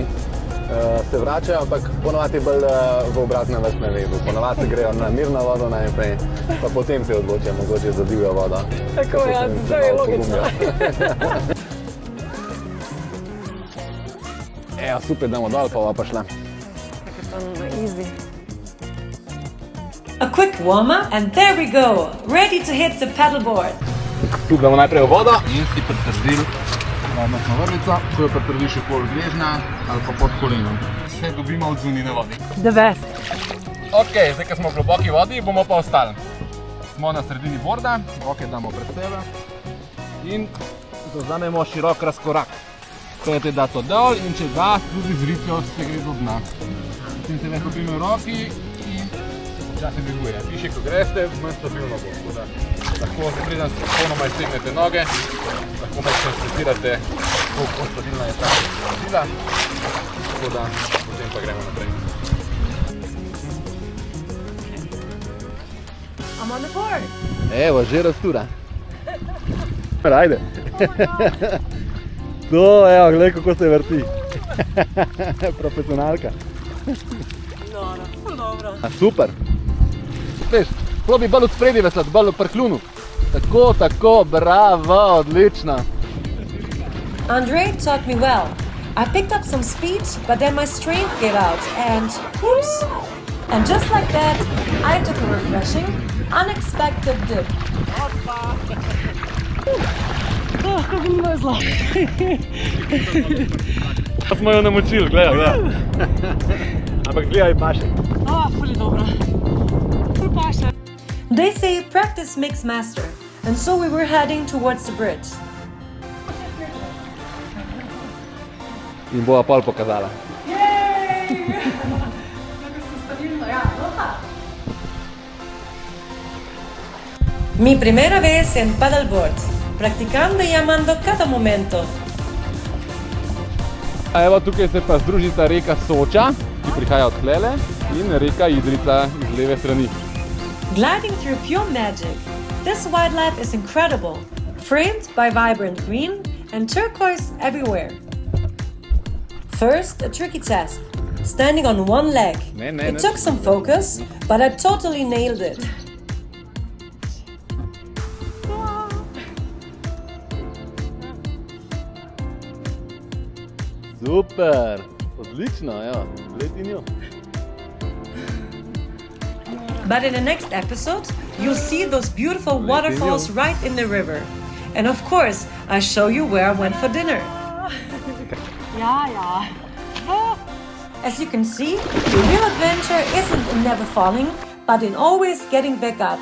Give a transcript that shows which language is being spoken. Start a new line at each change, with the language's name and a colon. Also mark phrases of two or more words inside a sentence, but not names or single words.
Slovenian: Se vračajo, ampak ponovadi bolj v obratnem vrstnem redu. Ponovadi grejo na mirno vodo najprej, pa potem se odločijo mogoče za divjo vodo. Tako ja, to je logično. Evo, super, damo dol, pa pa šla.
English: Easy. A quick warm-up and there we go, ready to hit the paddleboard.
Slovenian: Tu gremo najprej v vodo in si pritrdil varnostno vrvico, ko jo pritrdiš okoli gležnja ali pa pod kolenom. Se dobimo od zunine vodi.
English: The best.
Slovenian: Ok, zdaj, ko smo v globoki vodi, bomo pa ostali. Smo na sredini borda, roke damo pred sebe in zavzamemo širok razkorak. Pejte da to dol in če da, tudi z ritjo se gre do dna. Potem se lahko prime v roki in se počasi dviguje. Više, ko greste, manj stabilno bo. Lahko se preden se popolnoma iztegnete noge, lahko malo stresirate, koliko stabilna je ta sila, tako da potem pa gremo naprej.
English: I'm on the board.
Slovenian: Evo, že rastura. Ajde. To, evo, gledaj kako se vrti. Profesionalka. No, ful dobro. Super. Veš, probi bolj od spredi veslati, bolj v prklunu. Tako, bravo, odlično.
English: Andre taught me well. I picked up some speed, but then my strength gave out and oops. And just like that, I took a refreshing, unexpected dip.
Slovenian: Kako mi je zlo. Smo jo namočili, gledaj. Ampak gledaj, paše. Ful je dobro. Ful paše.
English: They say practice makes master, and so we were heading towards the bridge.
Slovenian: In bova pol pokazala.
Spanish: Mi primera vez en paddleboard, practicando y amando cada momento.
Slovenian: Evo, tukaj se pa združita reka Soča, ki prihaja od tlele, in reka Idrica iz leve strani.
English: Gliding through pure magic. This wildlife is incredible, framed by vibrant green and turquoise everywhere. First, a tricky test, standing on one leg. It took some focus, but I totally nailed it.
Slovenian: Super, odlično, ja, gledi njo.
English: But in the next episode, you'll see those beautiful waterfalls right in the river. And of course, I show you where I went for dinner. As you can see, the real adventure isn't in never falling, but in always getting back up.